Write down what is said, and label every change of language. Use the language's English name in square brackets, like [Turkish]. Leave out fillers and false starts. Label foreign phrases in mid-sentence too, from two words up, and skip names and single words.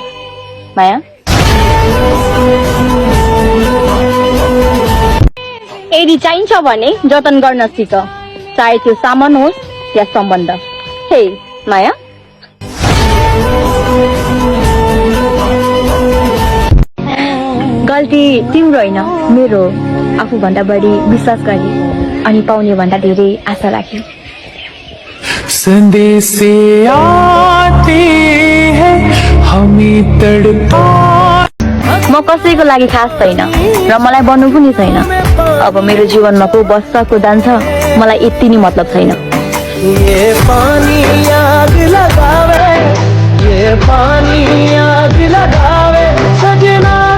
[Nepali] माया, यदि चाहिन्छ भने जतन गर्न सिक, चाहे त्यो सामान होस् या सम्बन्ध। हे माया, गल्ती तिम्रो होइन, मेरो। आफूभन्दा बढी विश्वास गरी अनि पाउने भन्दा धेरै आशा राखी। [Hindi] संदेशे आते हैं हमें तड़पा। [Nepali] म कसैको लागि खास छैन र मलाई बन्नु पनि छैन। अब मेरो जीवनमा को बस्छ को जान्छ मलाई यति नै मतलब छैन। [Hindi] ये पानी आग लगावे, ये पानी आग लगावे सजना।